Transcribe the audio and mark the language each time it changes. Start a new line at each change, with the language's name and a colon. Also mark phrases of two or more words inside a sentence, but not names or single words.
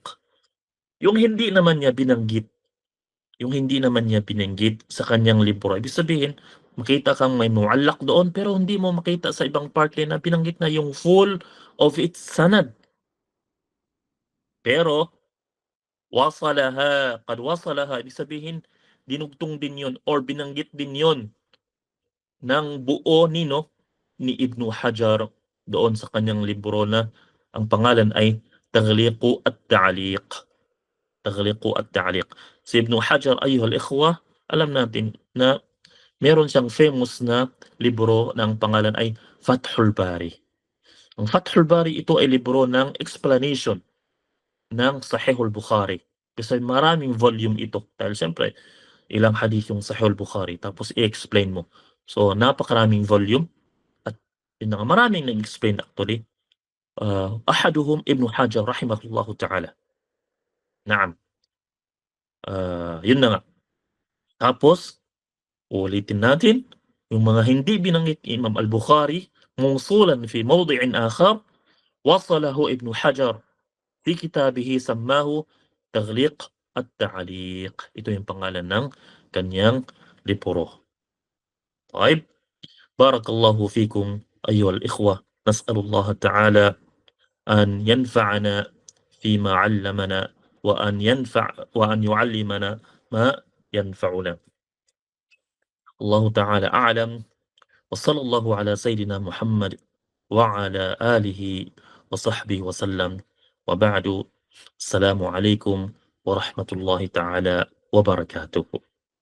Filipino: Yung hindi naman niya binanggit sa kanyang libro. Ibig sabihin, makita kang may muallaq doon pero hindi mo makita sa ibang parte na binanggit na yung
English: full of its
Filipino: sanad. Pero
Arabic: قد وصلها,
Filipino: ibig sabihin dinugtong din yun or binanggit din yun ng buo ni Ibnu Hajar doon sa kanyang libro na ang pangalan ay Taghliqu at-Ta'liq. Taghliqu at-Ta'liq. Si Ibnu Hajar
Arabic: أيها الإخوة,
Filipino: alam natin na meron siyang famous na libro ng pangalan ay Fathul Bari. Ang Fathul Bari, ito ay libro ng explanation ng Sahihul Bukhari. Kasi maraming volume ito. Dahil siyempre, ilang hadith yung Sahihul Bukhari tapos i-explain mo. So napakaraming volume at yun na nga, maraming nag-explain actually.
Arabic: أحدهم ابن حجر رحمه الله تعالى.
Filipino: Naam. Yun na nga. Tapos ulitin natin yung mga hindi binanggit Imam Al-Bukhari
Arabic: موصولا في موضع آخر وصله ابن حجر في كتابه سماه
Filipino: Taghliq at-Ta'liq. Ito yung pangalan ng kanyang libro.
Arabic: طيب بارك الله فيكم أيها الإخوة نسأل الله تعالى أن ينفعنا فيما علمنا وأن يعلمنا ما ينفعنا الله تعالى أعلم وصلى الله على سيدنا محمد وعلى آله وصحبه وسلم وبعد السلام عليكم ورحمة الله تعالى وبركاته